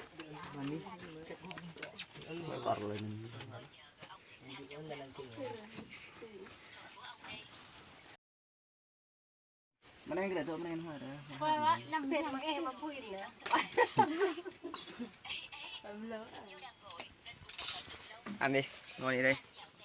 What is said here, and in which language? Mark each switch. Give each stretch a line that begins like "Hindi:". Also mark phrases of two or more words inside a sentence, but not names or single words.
Vietnamese: Bakar lên.
Indonesian: Mana yang kita tuh mana yang ada? Wah, nambah makai apa ini ya?
Vietnamese: Ăn đi, ngồi đi đây.